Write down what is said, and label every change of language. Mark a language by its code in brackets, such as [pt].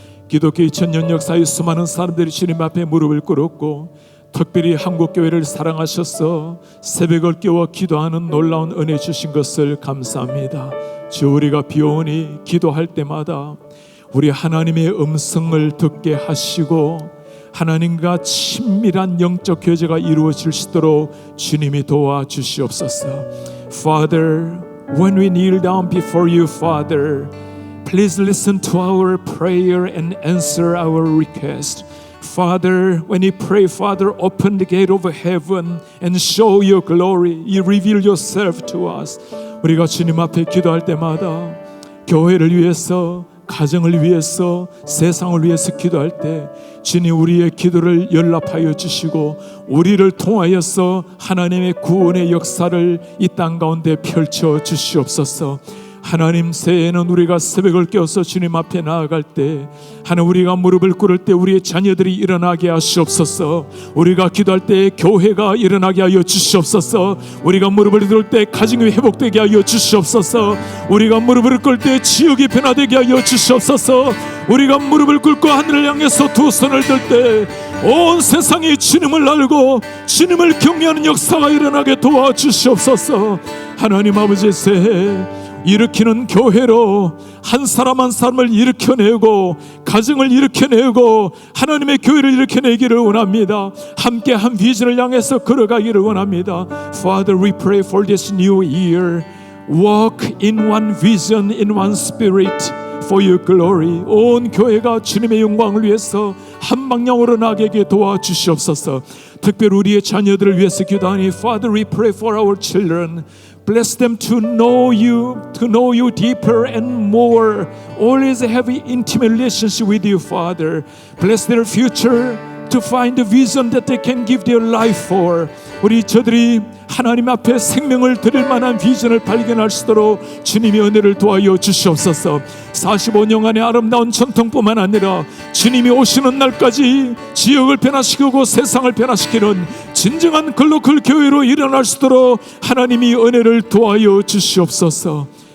[ko] 기독교 2000년 역사의 수많은 사람들이 주님 앞에 무릎을 꿇었고 특별히 한국교회를 사랑하셔서 새벽을 깨워 기도하는 놀라운 은혜 주신 것을 감사합니다. 주 우리가 비오니 기도할 때마다 우리 하나님의 음성을 듣게 하시고 하나님과 친밀한 영적 교제가 이루어질 수 있도록 주님이 도와주시옵소서. [en] Father, when we kneel down before you, Father, please listen to our prayer and answer our request. Father, when we pray, Father, open the gate of heaven and show your glory. You reveal yourself to us. [ko] 우리가 주님 앞에 기도할 때마다 교회를 위해서, 가정을 위해서, 세상을 위해서 기도할 때 주님 우리의 기도를 연락하여 주시고 우리를 통하여서 하나님의 구원의 역사를 이 땅 가운데 펼쳐 주시옵소서. 하나님, 새해에는 우리가 새벽을 깨어서 주님 앞에 나아갈 때 하나님 우리가 무릎을 꿇을 때 우리의 자녀들이 일어나게 하시옵소서. 우리가 기도할 때 교회가 일어나게 하여 주시옵소서. 우리가 무릎을 꿇을 때 가정이 회복되게 하여 주시옵소서. 우리가 무릎을 꿇을 때 지역이 변화되게 하여 주시옵소서. 우리가 무릎을 꿇고 하늘을 향해서 두 손을 들 때 온 세상이 주님을 알고 주님을 경외하는 역사가 일어나게 도와주시옵소서. 하나님 아버지, 새해 일으키는 교회로 한 사람 한 사람을 일으켜내고 가정을 일으켜내고 하나님의 교회를 일으켜내기를 원합니다. 함께 한 비전을 향해서 걸어가기를 원합니다. [en] Father, we pray for this new year. Walk in one vision, in one spirit for your glory. [ko] 온 교회가 주님의 영광을 위해서 한 방향으로 나가게 도와주시옵소서. 특별히 우리의 자녀들을 위해서 기도하니 [en] Father, we pray for our children. Bless them to know you deeper and more. Always have an intimate relationship with you, Father. Bless their future to find the vision that they can give their life for. [ko] 우리 저들이 하나님 앞에 생명을 드릴 만한 비전을 발견할 수 있도록 주님의 은혜를 도와여 주시옵소서. 45년간의 아름다운 전통뿐만 아니라 주님이 오시는 날까지 지역을 변화시키고 세상을 변화시키는 진정한 글로컬 교회로 일어날 수 있도록 하나님이 은혜를 도와여 주시옵소서.